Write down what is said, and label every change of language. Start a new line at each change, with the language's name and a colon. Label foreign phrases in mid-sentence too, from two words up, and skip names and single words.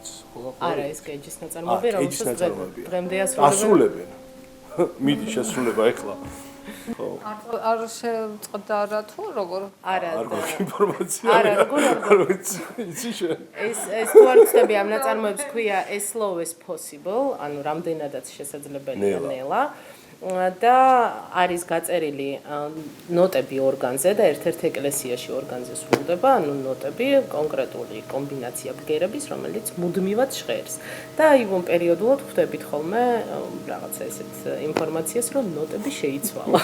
Georgian: არა, ეს კეიჯის ნაწარმოები, რომელსაც დღემდე ასრულებენ. ასრულებენ. მიდი შესრულება ახლა. ხო. არ შეწყდა რა თუ როგორ? არა. არ გვაქვს ინფორმაცია. არა, როგორ? იცი შენ. ეს თუ არ ვწდები ამ ნაწარმოებს ქვია
English: as slow as possible,
Georgian: ანუ რამდენადაც შესაძლებელია ნელა. და არის გაწერილი ნოტები ორგანზე და ერთ-ერთ ეკლესიაში ორგანზე სრულდება, ანუ ნოტები კონკრეტული კომბინაცია ბგერების, რომელიც მუდმივად ჟღერს. და აივონ პერიოდულად ხვდებით ხოლმე რაღაცა ესეთ ინფორმაციას, რომ ნოტები შეიცვალა.